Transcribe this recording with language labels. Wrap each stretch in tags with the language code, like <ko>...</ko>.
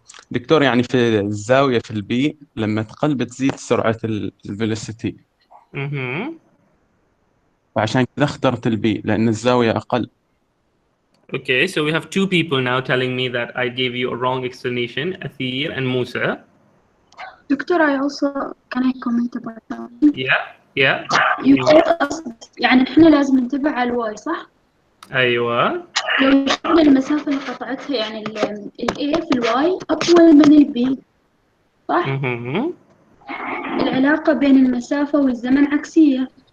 <ar>دكتور يعني في الزاوية في البي لما تقل بتزيد سرعة الفيلوسيتي. وعشان كذا اخترت البي لأن الزاوية أقل.</ar> <en>Okay, so we have two people now telling me that I gave you a wrong explanation, Athir and Musa. Doctor, can I comment about that? Yeah. You told us</en> <ar>يعني احنا لازم نتبع على الواي صح؟ أيوة. لو شفنا المسافة اللي قطعتها يعني ال A في الواي أطول من ال B صح؟ العلاقة بين المسافة والزمن عكسية.</ar>